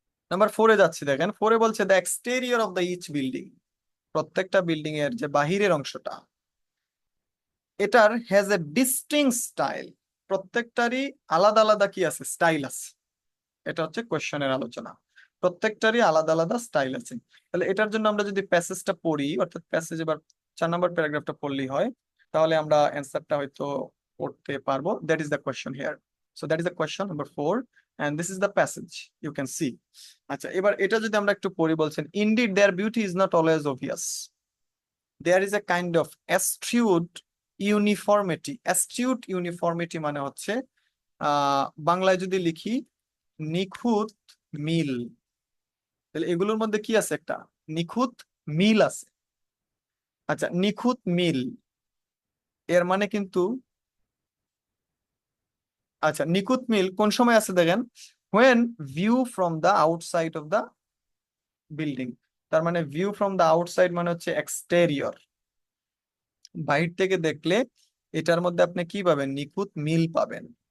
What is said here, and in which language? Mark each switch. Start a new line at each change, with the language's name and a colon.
Bangla: Number 4-এ যাচ্ছি, দেখেন 4-এ বলছে
English: the exterior of the each building,
Bangla: প্রত্যেকটা বিল্ডিং এর যে বাহিরের অংশটা, এটার
English: has a distinct style,
Bangla: প্রত্যেকটারই আলাদা আলাদা কি আছে, স্টাইল আছে। এটা হচ্ছে কোয়েশ্চেনের আলোচনা, প্রত্যেকটারই আলাদা আলাদা স্টাইল আছে। তাহলে এটার জন্য আমরা যদি প্যাসেজটা পড়ি, অর্থাৎ প্যাসেজ এবার 4 নম্বর প্যারাগ্রাফটা পড়লেই হয়, তাহলে আমরা অ্যান্সারটা হয়তো পড়তে পারবো।
English: That is the question here. So that is the question number 4 and this is the passage you can see.
Bangla: আচ্ছা, এবার এটা যদি আমরা একটু পড়ি, বলছেন
English: indeed their beauty is not always obvious, there is a kind of astute uniformity. astute uniformity
Bangla: মানে হচ্ছে বাংলায় যদি লিখি নিখুঁত মিল, তাহলে এগুলোর মধ্যে কি আছে, একটা নিখুঁত মিল আছে। আচ্ছা, নিখুঁত মিল এর মানে কিন্তু, আচ্ছা নিখুঁত মিল কোন সময় আছে দেখেন,
English: when view from the outside of the building,
Bangla: তার মানে
English: view from the outside
Bangla: মানে হচ্ছে এক্সটেরিয়র, বাইরে থেকে দেখলে এটার মধ্যে আপনি কি পাবেন, নিখুঁত মিল পাবেন।